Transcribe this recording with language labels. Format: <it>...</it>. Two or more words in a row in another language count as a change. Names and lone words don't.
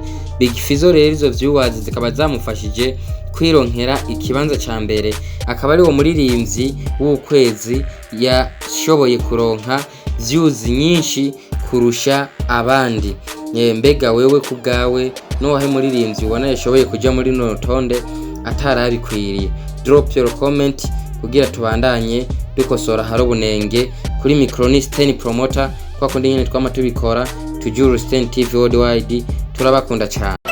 <rn>Big Fizzo rero izo viewers zikaba zamufashije kwironkera ikibanza ca mbere, akaba ari wo muririmbyi w'ukwezi yashoboye kuronka views nyinshi kurusha abandi. Mbega wewe kubgawe no wahe muririmbyi ubona yashoboye kuja muri no rutonde atarabikwiriye?</rn> <en>Drop your comment</en> <rn>kugira tubandanye dukosora haro bunenge. Kuri Micronis 10 promoter kwa kundi nyene twama tubikora. Tujuru 10 TV worldwide turabakunda cyane.</rn>